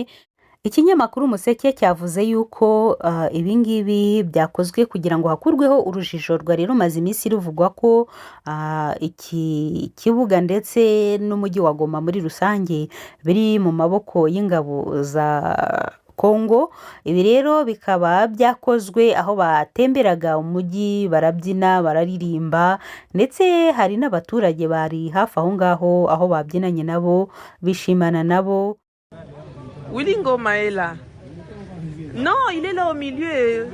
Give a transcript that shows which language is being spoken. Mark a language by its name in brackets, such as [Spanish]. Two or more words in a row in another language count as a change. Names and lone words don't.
[Kinyarwanda] Ikinyamakuru Umuseke cyavuze yuko ibingibi byakozwe kugira ngo hakurweho urujijo rwari rumaze iminsi ruvugwa ko iki kibuga ndetse n'umujyi wa Goma muri rusange biri mu maboko y'ingabo za Kongo. Ibi rero bikaba byakozwe aho batemberaga umujyi, barabyina, bararirimba, ndetse hari n'abaturage bari hafi aho ngaho aho babyinanye nabo bishimana nabo. [French] Wiringoma est là. Non, il est là au milieu.